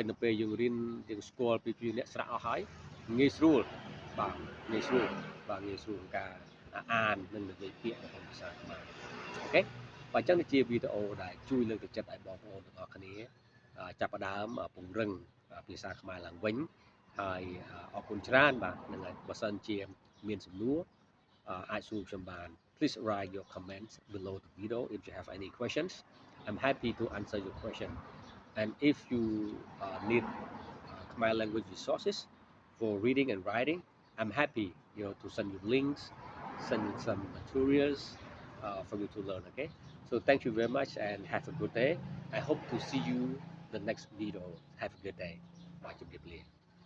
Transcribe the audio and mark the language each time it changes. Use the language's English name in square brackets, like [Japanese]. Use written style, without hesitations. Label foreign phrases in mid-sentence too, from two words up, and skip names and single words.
[Khmer] នៅពេលយើងរៀនយើងស្គាល់ពីអ្នកស្រៈអស់ហើយងាយស្រួលបាទងាយស្រួលបាទងាយស្រួលការអាននិងនិយាយពាក្យក្នុងភាសាខ្មែរអូខេបាទអញ្ចឹងនេះជាវីដេអូ ដែលជួយលើកទឹកចិត្តឲ្យបងប្អូនទាំងអស់គ្នាចាប់ផ្ដើមពង្រឹងភាសាខ្មែរឡើងវិញហើយអរគុណច្រើន បាទនឹងហើយបើសិនជាមានសំណួរអាចសួរខ្ញុំបាន [English] please write your comments below the video if you have any questions I'm happy to answer your question and if you need Khmer language resources for reading and writing I'm happy to send you links send you some materials for you to learn okay so thank you very much and have a good day I hope to see you the next video have a good day bye